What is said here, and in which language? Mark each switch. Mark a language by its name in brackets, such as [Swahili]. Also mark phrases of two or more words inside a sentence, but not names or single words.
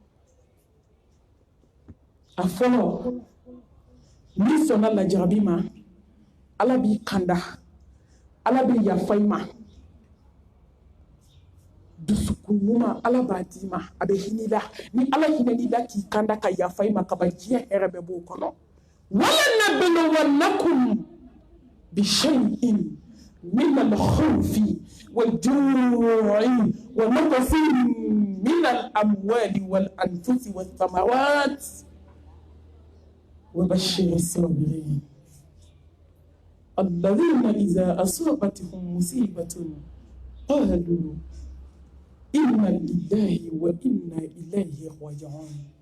[Bambara] a fɔlɔ n'i sɔnna lajarabi ma ala b'i kanda ala bɛ yafa i ma dusukun ɲuman ala b'a d'i ma a bɛ hinɛ i la ni ala hinɛn'i la k'i kanda ka yafa i ma kaba diɲɛ hɛrɛ bɛɛ b'o kɔnɔ [Arabic] وَلَنَبْلُوَنَّكُمْ بِشَيْءٍ مِنَ الْخَوْفِ وَالْجُوعِ وَنَقْصٍ مِنَ الْأَمْوَالِ وَالْأَنْفُسِ وَالثَّمَرَاتِ وَبَشِّرِ الصَّابِرِينَ الَّذِينَ إِذَا أَصَابَتْهُم مُّصِيبَةٌ قَالُوا إِنَّا لِلَّهِ وَإِنَّا إِلَيْهِ راجعون